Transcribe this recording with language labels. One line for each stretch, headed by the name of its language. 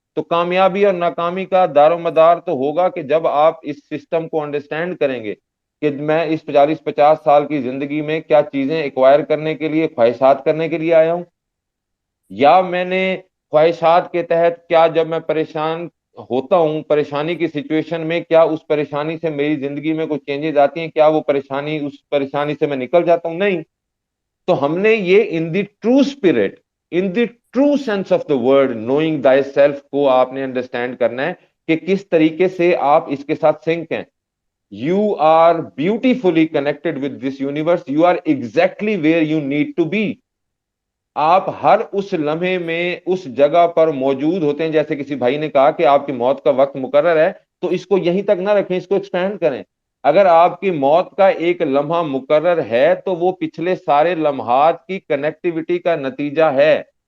Urdu: تو کامیابی اور ناکامی کا دار و مدار تو ہوگا کہ جب آپ اس سسٹم کو انڈرسٹینڈ کریں گے کہ میں اس 40 50 سال کی زندگی میں کیا چیزیں ایکوائر کرنے کے لیے، خواہشات کرنے کے لیے آیا ہوں، یا میں نے خواہشات کے تحت کیا، جب میں پریشان ہوتا ہوں پریشانی کی سچویشن میں، کیا اس پریشانی سے میری زندگی میں کوئی چینجز آتی ہیں، کیا وہ پریشانی، اس پریشانی سے میں نکل جاتا ہوں؟ نہیں. تو ہم نے یہ
English: in the true spirit, in the true sense of the word, knowing thyself
Urdu: کو آپ نے انڈرسٹینڈ کرنا ہے کہ کس طریقے سے آپ اس کے ساتھ سنک ہیں.
English: You are beautifully connected with this universe. You are exactly where you need to be.
Urdu: آپ ہر اس لمحے میں اس جگہ پر موجود ہوتے ہیں. جیسے کسی بھائی نے کہا کہ آپ کی موت کا وقت مقرر ہے تو اس کو یہیں تک نہ رکھیں, اس کو ایکسپینڈ کریں. اگر آپ کی موت کا ایک لمحہ مقرر ہے تو وہ پچھلے سارے لمحات کی کنیکٹیوٹی کا نتیجہ ہے.